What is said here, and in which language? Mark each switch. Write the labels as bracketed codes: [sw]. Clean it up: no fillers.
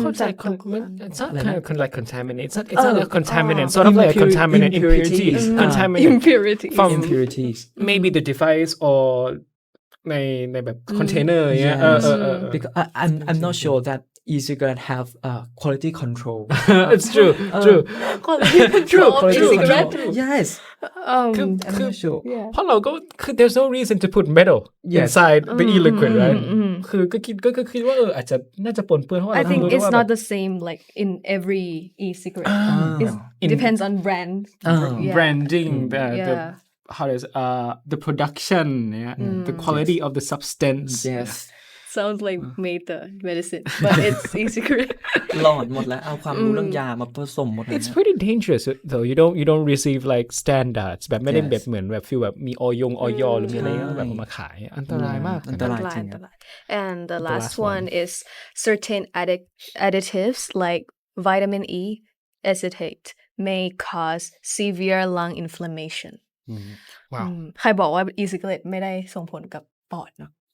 [th] เข้าใจ [en] it's not kind of like contaminant. It's not a contaminant. Sort of like a contaminant impurity. Contaminant impurity from impurities maybe the device or [th] ในแบบ [en] container [th] อย่างเงี้ย [en] because I'm not sure that e-cigarette have quality control It's true. quality control e-cigarette yes I'm [th] คือ [en] not sure [th] เพราะเราก็คือ [en] there's no reason to put metal inside the e-liquid right [th] คือก็คิดว่าอาจจะน่าจะปนเปื้อนเพราะว่า [en] I think [th] เรารู้ [en] it's [th] ว่า [en] not the same like in every e-cigarette it depends on brand Yeah. branding the Yeah. how does the production yeah the quality of the substance yes sounds like made the medicine but it's e-cigarette [th] หลอนหมดแล้วเอาความรู้เรื่องยามาผสมหมดเลย [en] It's pretty dangerous though you don't receive like standards [th] แบบไม่ได้แบบเหมือนแบบฟีลแบบมีออยหรือมีอะไรแบบเอามาขายอันตรายมาก อันตรายจริง [en] And the last one is certain additives like vitamin E acetate may cause severe lung inflammation [th] ว้าว ใครบอกว่า e-cigarette ไม่ได้ส่งผลกับปอดเนาะ